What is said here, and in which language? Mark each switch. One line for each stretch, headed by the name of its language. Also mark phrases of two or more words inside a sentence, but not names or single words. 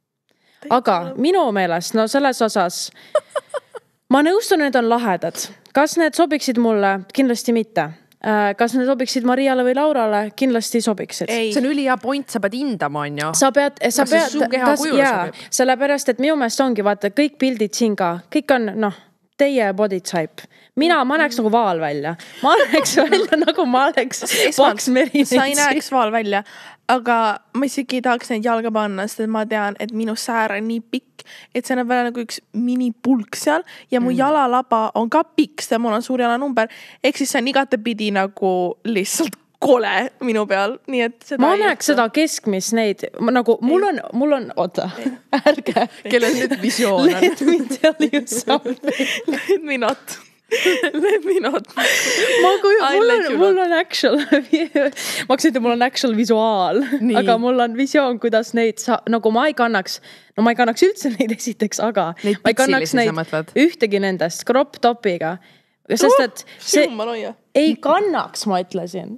Estonian: Aga minu meelest, selles osas, ma nõustun, need on lahedad. Kas need sobiksid mulle? Kindlasti mitte. Kas need sobiksid Mariale või Laurale? Kindlasti sobiksid. See on ülihea point, sa pead hindama, on ju. Sa pead, sellepärast, et minu meelest ongi, vaata, kõik pildid siin ka, kõik on, teie
English: body type.
Estonian: Ma näeks nagu vaal välja. Ma näeks välja nagu ma oleks paks merinitsi. Sa ei näeks vaal välja. Aga ma isegi ei tahaks neid jalga panna, sest ma tean, et minu säär on nii pikk, et see on veel nagu üks minipulk seal ja mu jalalaba on ka pikk, sest mul on suur jalanumber. Ehk siis see on igatepidi nagu lihtsalt kole minu peal, nii et seda ma näeks seda keskmis neid, nagu mul on, oota, ärge. Kellel nüüd visioon on?
English: Let me tell you something. Let me not.
Estonian: Mul on actual, ma hakkasin ütlema, mul on actual visuaal, aga mul on visioon, kuidas neid nagu ma ei kannaks üldse neid esiteks, aga neid ma ei kannaks neid ühtegi nendest
English: crop topiga.
Estonian: Sest et see ei kannaks, ma ütlesin.